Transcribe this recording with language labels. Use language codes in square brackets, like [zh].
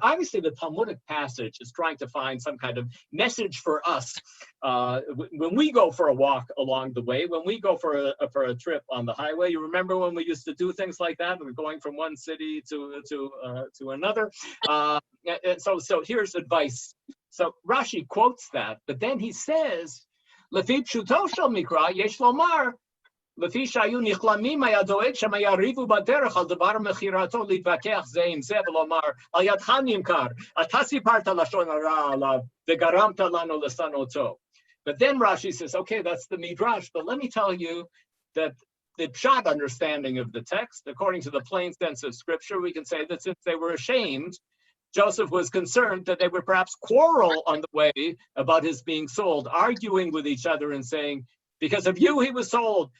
[en] Obviously, the Talmudic passage is trying to find some kind of message for us when we go for a walk along the way, when we go for a trip on the highway. You remember when we used to do things like that? We're going from one city to another. So here's advice. So Rashi quotes that, but then he says, [he] "Lefi pshuto shel mikra yesh lomar." לפי שהיו נכלמים היה דואג שהם יריבו בדרך על דבר מכירתו להתווכח זה עם זה ולומר על ידך נמכר, אתה סיפרת לשון הרע עליו וגרמת לנו לשנאותו. [en] But then Rashi says, okay, that's the Midrash, but let me tell you that the pshat understanding of the text, according to the plain sense of scripture, we can say that since they were ashamed, Joseph was concerned that they would perhaps quarrel on the way about his being sold, arguing with each other and saying, because of you, he was sold.